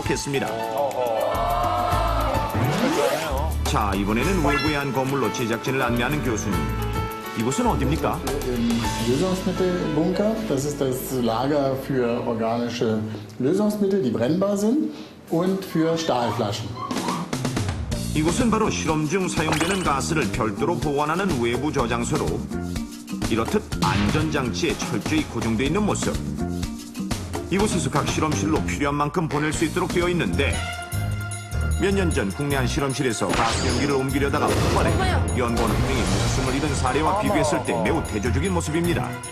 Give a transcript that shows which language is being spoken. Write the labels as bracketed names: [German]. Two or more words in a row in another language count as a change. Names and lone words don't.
[Korean] 했습니다. 자, 이번에는 외부의 한 건물로 제작진을 안내하는 교수님. 이곳은 어디입니까? [German] Im Lösungsmittelbunker. Das ist das Lager für organische Lösungsmittel, die brennbar sind, und für Stahlflaschen. [Korean] 이곳은 바로 실험 중 사용되는 가스를 별도로 보관하는 외부 저장소로 이렇듯 안전장치에 철저히 고정되어 있는 모습. 이곳에서 각 실험실로 필요한 만큼 보낼 수 있도록 되어 있는데 몇 년 전 국내 한 실험실에서 가스 연기를 옮기려다가 폭발해 연구원 한 명이 목숨을 잃은 사례와 비교했을 때 매우 대조적인 모습입니다.